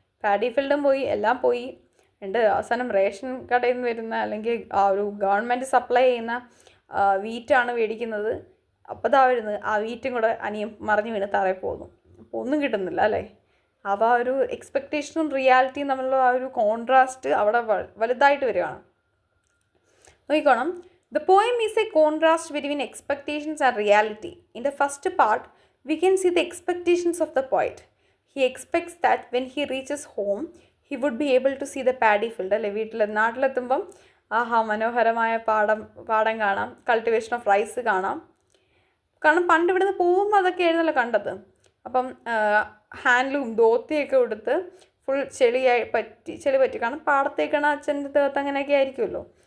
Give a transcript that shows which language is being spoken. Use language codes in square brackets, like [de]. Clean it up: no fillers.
[ml] Paddy ഫീൽഡും പോയി, എല്ലാം പോയി. അവസാനം റേഷൻ കടയിൽ നിന്ന് വരുന്ന അല്ലെങ്കിൽ ആ ഒരു ഗവൺമെൻറ് സപ്ലൈ ചെയ്യുന്ന വീറ്റാണ് മേടിക്കുന്നത്. അപ്പോൾ ഇതാ വരുന്നത്, ആ വീറ്റും കൂടെ അനിയും മറിഞ്ഞു വീണ് തറയിൽ പോകുന്നു. അപ്പോൾ ഒന്നും കിട്ടുന്നില്ല അല്ലേ. അപ്പോൾ ആ ഒരു എക്സ്പെക്റ്റേഷനും റിയാലിറ്റിയും തമ്മിലുള്ള ആ ഒരു കോൺട്രാസ്റ്റ് അവിടെ വലുതായിട്ട് വരികയാണ്. [en] നോക്കിക്കോണം, the poem is a contrast between expectations and reality. In the first part, we can see the expectations of the poet. He expects that when he reaches home, he would be able to see the paddy field. [ml] അല്ലേ, നാട്ടിലെത്തുമ്പം മനോഹരമായ പാടം കാണാം, [en] cultivation of rice [ml] കാണാം. കാരണം പണ്ട് ഇവിടുന്ന് പോകുമ്പോൾ അതൊക്കെ ആയിരുന്നല്ലോ കണ്ടത്. അപ്പം ഹാൻഡ്ലൂം ധോത്തിയൊക്കെ കൊടുത്ത് ഫുൾ ചെളി പറ്റി, കാരണം പാടത്തേക്കാണ് അച്ഛൻ്റെ ദേഹത്ത് അങ്ങനെയൊക്കെ ആയിരിക്കുമല്ലോ.